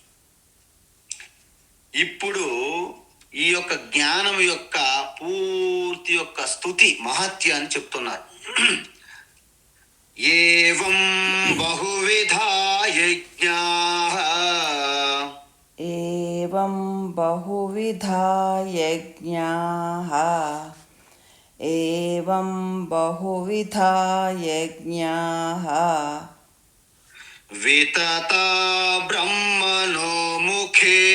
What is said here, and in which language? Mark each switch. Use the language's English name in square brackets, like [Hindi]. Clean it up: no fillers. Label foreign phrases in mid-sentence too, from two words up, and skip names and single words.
[Telugu] ఇప్పుడు ఈ యొక్క జ్ఞానం యొక్క పూర్తి యొక్క స్తుతి మహత్యాన్ని చెప్తున్నారు. [Sanskrit] एवं बहुविधा यज्ञाः, एवं बहुविधा यज्ञाः एवं बहुविधा यज्ञाः वितता ब्रह्मणो मुखे